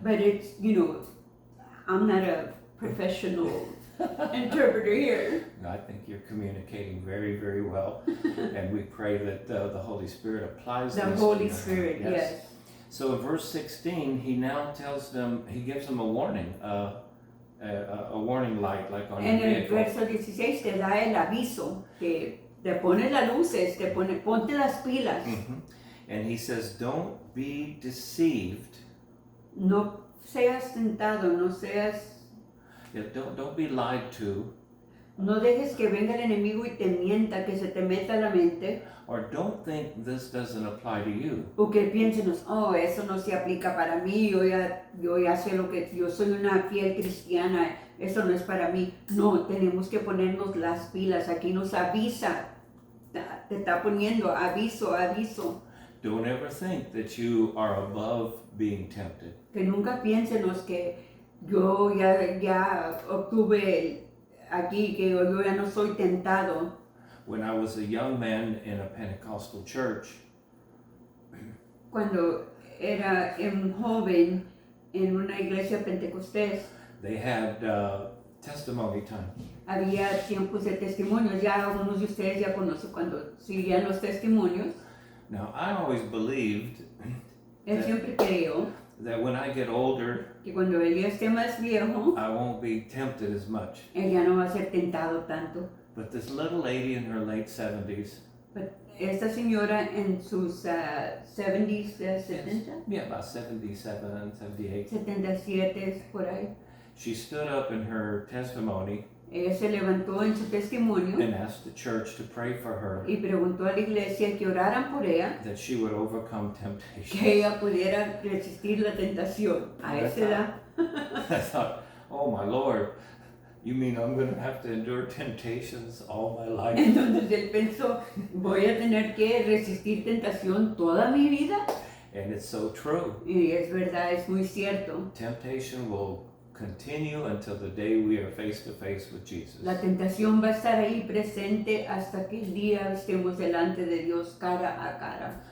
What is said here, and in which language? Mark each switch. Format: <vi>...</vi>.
<en>but it's, I'm not a professional interpreter here. I think you're communicating very, very well, and we pray that the Holy Spirit applies The this to Holy your heart. Spirit, yes. So in verse 16, he now tells them, he gives them a warning, a warning light, like on</en> <es>En</es> <en>your</en> <es>el</es> <en>vehicle.</en> <es>verso 16 te da el aviso que te pone las luces, ponte las pilas. Mhm.</es> <en>And he says, don't be deceived.</en> <es>No seas tentado, no seas,</es> <en>Yeah, don't be lied to.</en> <es>No dejes que venga el enemigo y te mienta, que se te meta a la mente,</es> <en>or don't think this doesn't apply to you.</en> <es>o que piensen, oh, eso no se aplica para mí, yo ya sé lo que, yo soy una fiel cristiana, eso no es para mí. No, tenemos que ponernos las pilas, aquí nos avisa, te está poniendo aviso, aviso.</es> <en>Don't ever think that you are above being tempted.</en> <es>Que nunca piénsenos que yo ya obtuve aquí, que yo ya no soy tentado.</es> <en>When I was a young man in a Pentecostal church,</en> <es>Cuando era un joven en una iglesia pentecostés,</es> <en>they had testimony time.</en> <es>había tiempos de testimonios. Ya algunos de ustedes ya conocen cuando siguen los testimonios.</es> <en>Now, I always believed</en> <es>Él siempre creyó</es> <en>that when I get older,</en> <es>que cuando él ya esté más viejo,</es> <en>I won't be tempted as much.</en> <es>él ya no va a ser tentado tanto.</es> <en>But this little lady in her late 70s,</en> <es>Esta señora en sus 70s, 70,</es> <en>yeah, about 77, 78,</en> <es>77, por ahí,</es> <en>she stood up in her testimony</en> <es>ella se levantó en su testimonio</es> <en>and asked the church to pray for her</en> <es>y preguntó a la iglesia que oraran por ella,</es> <en>that she would overcome</en> <es>que</es> <en>temptation.</en> <es>ella pudiera resistir la tentación a esa edad.</es> <en>I thought, oh my Lord, you mean I'm going to have to endure temptations all my life?</en> <es>Entonces él pensó, voy a tener que resistir tentación toda mi vida.</es> <en>And it's so true.</en> <es>Y es verdad, es muy cierto.</es> <en>Temptation will continue until the day we are face to face with Jesus.</en> <es>La tentación va a estar ahí presente hasta que el día estemos delante de Dios cara a cara.</es>